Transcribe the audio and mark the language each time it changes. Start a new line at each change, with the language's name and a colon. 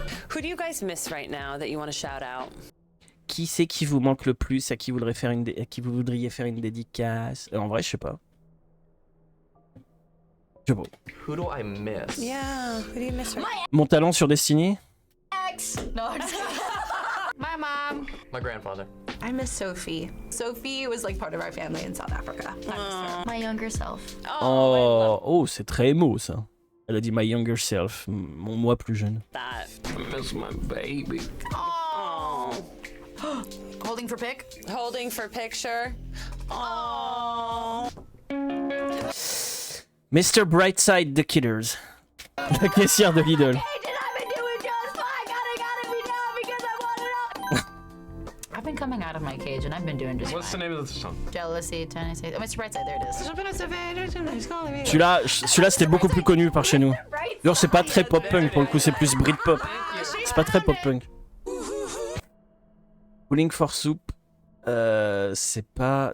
English: Who do you guys miss right now that you want to shout out?
French: Qui c'est qui vous manque le plus? À qui vous voudriez faire une dédicace? En vrai, je sais pas. Je sais pas.
English: Who do I miss? Yeah. Who do you miss right now?
French: Mon talent sur Destiny?
English: X. No, I'm just kidding. My mom. My grandfather. I miss Sophie. Sophie was like part of our family in South Africa. I miss her. My younger self.
French: Oh, c'est très émo ça. Elle a dit
English: my younger self,
French: mon moi plus jeune.
English: That. I miss my baby. Oh. Holding for pick. Holding for picture. Oh.
French: Mr. Brightside The Killers. La caissière de Lidl.
English: Hey, did I been doing just fine? Gotta be down because I want it up. I've been coming out of my cage and I've been doing just What's the name of the song? jealousy, Tennessee. Oh, Mr. Brightside, there it is.
French: Celui-là c'était beaucoup plus connu par chez nous. D'ailleurs, c'est pas très pop-punk pour le coup, c'est plus Britpop. C'est pas très pop-punk. Pulling for Soup, c'est pas.